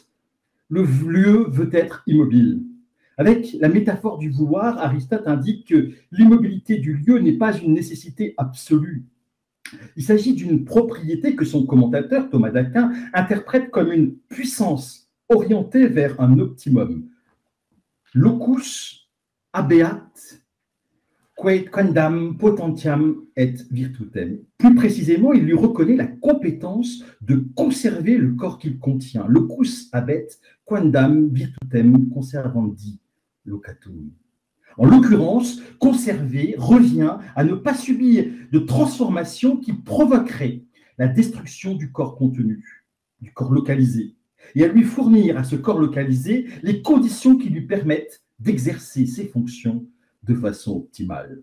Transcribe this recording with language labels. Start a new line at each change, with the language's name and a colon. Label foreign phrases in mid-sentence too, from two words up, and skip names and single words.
French: Le lieu veut être immobile. Avec la métaphore du vouloir, Aristote indique que l'immobilité du lieu n'est pas une nécessité absolue. Il s'agit d'une propriété que son commentateur, Thomas d'Aquin, interprète comme une puissance orientée vers un optimum.
Latin: Locus habeat quendam potentiam et virtutem.
French: Plus précisément, il lui reconnaît la compétence de conserver le corps qu'il contient.
Latin: Locus habet quendam virtutem conservandi locatum.
French: En l'occurrence, conserver revient à ne pas subir de transformation qui provoquerait la destruction du corps contenu, du corps localisé, et à lui fournir à ce corps localisé les conditions qui lui permettent d'exercer ses fonctions de façon optimale.